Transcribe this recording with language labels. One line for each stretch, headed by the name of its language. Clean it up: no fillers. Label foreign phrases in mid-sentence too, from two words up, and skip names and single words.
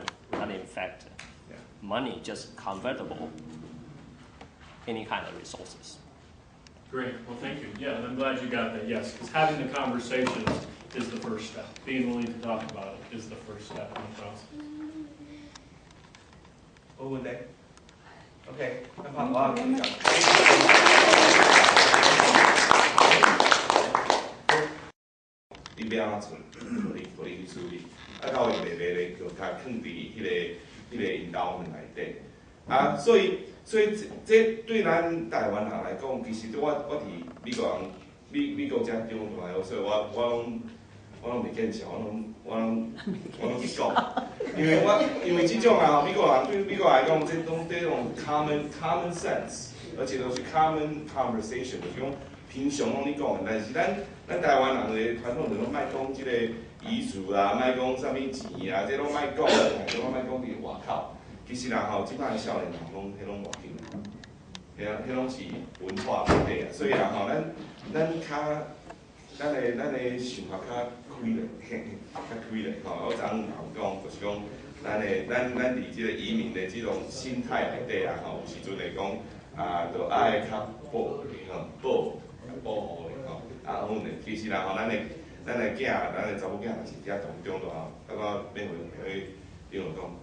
English: And in fact, money just convertible any kind of resources. Great. Well, thank you. Yeah, and I'm glad you got that. Yes, because having the conversations is the first step. Being willing to talk about it is the first step in the process. Over there. Okay.
Min Nan Chinese: 你不要存，互你去处理。到位袂袂咧，就较放伫迄个引导面内底。所以这对咱台湾人来讲，其实我伫美国遮中大学，所以我拢袂见笑，我拢去讲，因为即种美国人对美国来讲，这种
English: common sense，
Min Nan Chinese: 而且都是
English: common conversation，
Min Nan Chinese: 就是讲平常拢咧讲的，但是咱台湾人的传统就拢莫讲即个遗嘱啦，莫讲啥物钱啊，这拢莫讲，这拢莫讲伫外口。其实啦吼，即摆的少年人拢迄拢无紧啦，迄拢是文化问题啊，所以啦吼，咱的想法较开咧，吼，我昨昏讲就是讲，咱伫即个移民的即种心态内底啊，吼，有时阵会讲就爱较保护咧，吼，阮咧，其实啦吼，咱的囝，咱的查某囝若是遮中大，到免会对我讲。